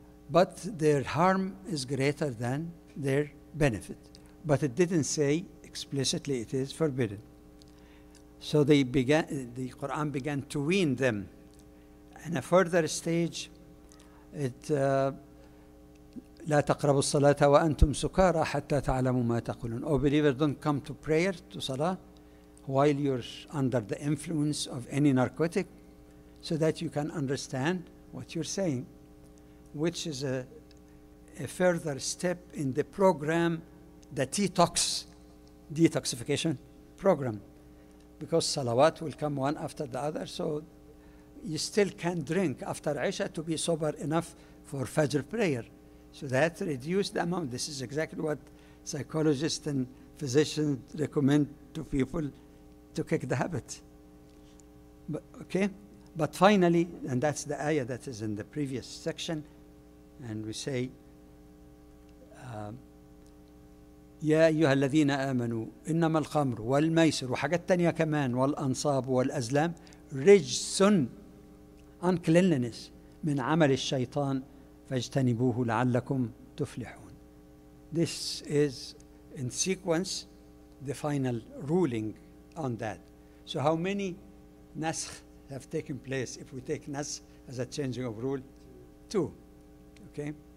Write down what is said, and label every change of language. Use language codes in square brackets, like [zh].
[en] But their harm is greater than their benefit. But it didn't say explicitly it is forbidden. So the Quran began to wean them. In a further stage, it [ar] لا تقربوا الصلاة وأنتم سكارى حتى تعلموا ما تقولون. [en] Oh believer, don't come to prayer, to salah, while you're under the influence of any narcotic, so that you can understand what you're saying, which is a further step in the program, the detoxification program, because salawat will come one after the other, so you still can drink after Isha to be sober enough for Fajr prayer. So that reduced the amount. This is exactly what psychologists and physicians recommend to people to kick the habit. But finally, and that's the ayah that is in the previous section, and we say, [ar] يا أيها الذين آمنوا إنما الخمر والميسر وحاجات تانية كمان والأنصاب والأزلام رجس, [en] uncleanliness, [ar] من عمل الشيطان فاجتنبوه لعلكم تفلحون. [en] This is in sequence the final ruling on that. So how many naskh have taken place if we take naskh as a changing of rule? 2. Okay?